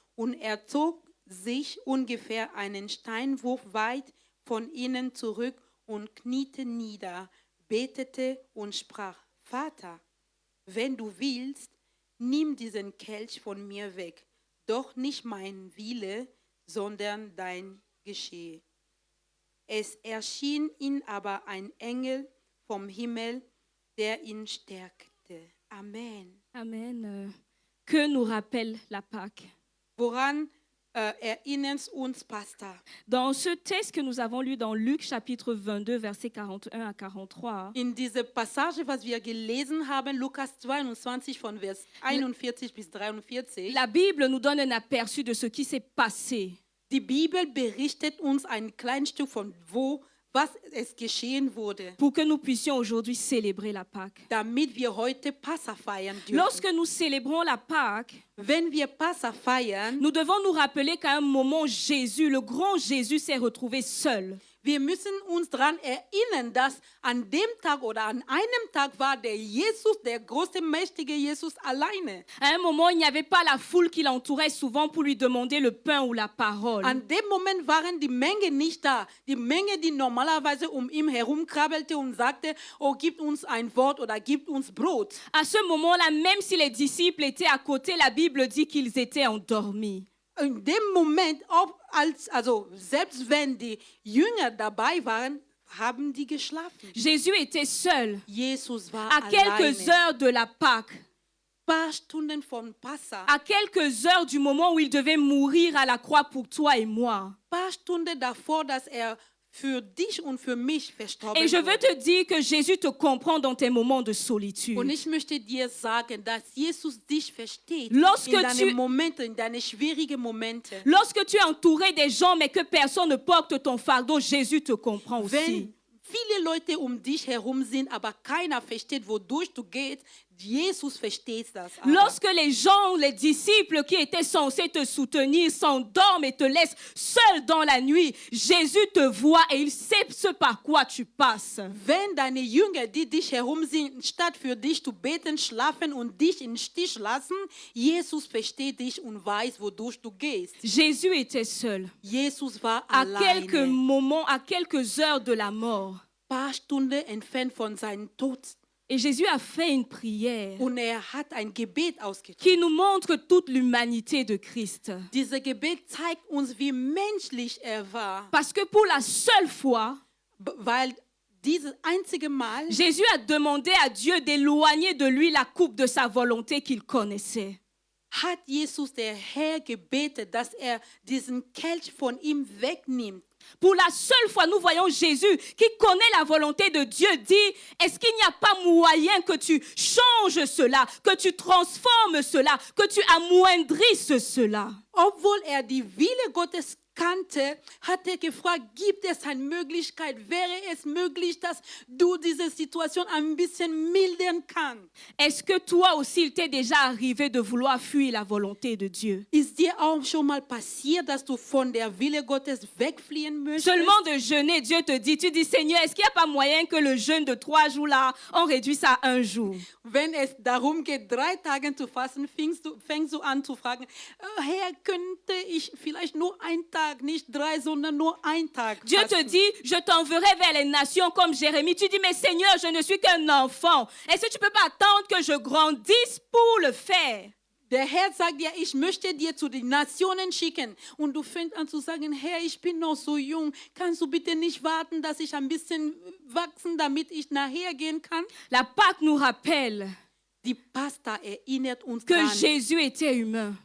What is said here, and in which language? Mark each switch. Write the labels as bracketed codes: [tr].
[de] Und er zog sich ungefähr einen Steinwurf weit von ihnen zurück und kniete nieder, betete und sprach, Vater, wenn du willst, nimm diesen Kelch von mir weg, doch nicht mein Wille, sondern dein geschehe. Es erschien ihm aber ein Engel vom Himmel, der ihn stärkte. Amen. Amen. [fr] Que nous rappelle la Pâque? [de] Woran erinnert uns Pastor? [fr] Dans ce texte que nous avons lu dans Luc chapitre 22, versets 41 à 43, [de] In dieser Passage, was wir gelesen haben, Lukas 22 von Vers 41 bis 43, [fr] la Bible nous donne un aperçu de ce qui s'est passé. [de] die Bibel berichtet uns ein kleines Stück von was es geschehen wurde, [fr] pour que nous puissions aujourd'hui célébrer la Pâque. [de] damit wir heute Passa feiern dürfen. [fr] Lorsque nous célébrons la Pâque, [de] Wenn wir Passa feiern, [fr] nous devons nous rappeler qu'à un moment, Jésus, le grand Jésus, s'est retrouvé seul. [de] wir müssen uns daran erinnern, dass an dem Tag oder an einem Tag war der Jesus, der große, mächtige Jesus alleine. [fr] À un moment, il n'y avait pas la foule qui l'entourait souvent pour lui demander le pain ou la parole. [de] An dem Moment waren die Menge nicht da. Die Menge, die normalerweise ihn herumkrabbelte und sagte, oh, gib uns ein Wort oder gib uns Brot. [fr] À ce moment-là, même si les disciples étaient à côté, la Bible dit qu'ils étaient endormis. [de] In dem Moment, selbst wenn die Jünger dabei waren, haben die geschlafen. [fr] Jésus était seul, [de] Jesus war [fr] à quelques [de] alleine. [fr] heures de la Pâque, [de] Paar Stunden von Passa, [fr] à quelques heures du moment où il devait mourir à la croix pour toi et moi. [de] paar Stunden davor, dass für dich und für mich verstorben [fr] Et je veux [de] wurde. [fr] te dire que Jésus te comprend dans tes moments de solitude. [de] Und ich möchte dir sagen, dass Jesus dich versteht [fr] Lorsque [de] in deinen [fr] tu- [de] Momenten, in deine schwierigen Momente. [fr] Lorsque tu es entouré des gens, mais que personne ne porte ton fardeau, Jésus te comprend aussi. [de] Wenn viele Leute um dich herum sind, aber keiner versteht, wodurch du gehst, Jesus versteht das. Aber. [fr] Lorsque les gens, les disciples qui étaient censés te soutenir s'endorment et te laissent seul dans la nuit, Jésus te voit et il sait ce par quoi tu passes. [de] Wenn deine Jünger, die dich herum sind, statt für dich zu beten, schlafen und dich im Stich lassen, Jesus versteht dich und weiß, wodurch du gehst. [fr] Jésus était seul. [de] Jesus war [fr] À quelques [de] alleine, [fr] moments, à quelques heures de la mort. [de] paar Stunden entfernt von seinem Tod. [fr] Et Jésus a fait une prière [de] Und hat ein Gebet ausgesprochen. [fr] qui nous montre toute l'humanité de Christ. [de] Dieses Gebet zeigt uns, wie menschlich war, [fr] Parce que pour la seule fois, [de] weil dieses einzige Mal [fr] Jésus a demandé à Dieu d'éloigner de lui la coupe de sa volonté qu'il connaissait. [de] hat Jesus der Herr gebetet, dass diesen Kelch von ihm wegnimmt. [fr] Pour la seule fois, nous voyons Jésus qui connaît la volonté de Dieu dire, est-ce qu'il n'y a pas moyen que tu changes cela, que tu transformes cela, que tu amoindrisses cela? [de] Obwohl die Wille Gottes kannte, hat gefragt, gibt es eine Möglichkeit, wäre es möglich, dass du diese Situation ein bisschen mildern kannst? [fr] Est-ce que toi aussi, il t'est déjà arrivé de vouloir fuir la volonté de Dieu? [de] Ist dir auch schon mal passiert, dass du von der Wille Gottes wegfliehen möchtest? [fr] Seulement de jeûner, Dieu te dit, tu dis, Seigneur, est-ce qu'il n'y a pas moyen que le jeûne de 3 jours là, on réduise à 1 jour? [de] Wenn es darum geht, 3 Tage zu fasten, fängst du an zu fragen, Herr, könnte ich vielleicht nur einen Tag, nicht 3, sondern nur einen Tag [fr] Dieu te [de] fasten? [fr] dit, je t'enverrai vers les nations comme Jérémie. Tu dis, mais Seigneur, je ne suis qu'un enfant. Est-ce que tu ne peux pas attendre que je grandisse pour le faire? [de] Der Herr sagt dir, ich möchte dir zu den Nationen schicken. Und du fängst an zu sagen, Herr, ich bin noch so jung. Kannst du bitte nicht warten, dass ich ein bisschen wachsen, damit ich nachher gehen kann? [fr] La Pâque nous rappelle [de] Die Pasta erinnert uns [fr] que [de] daran, [fr] Jésus était humain.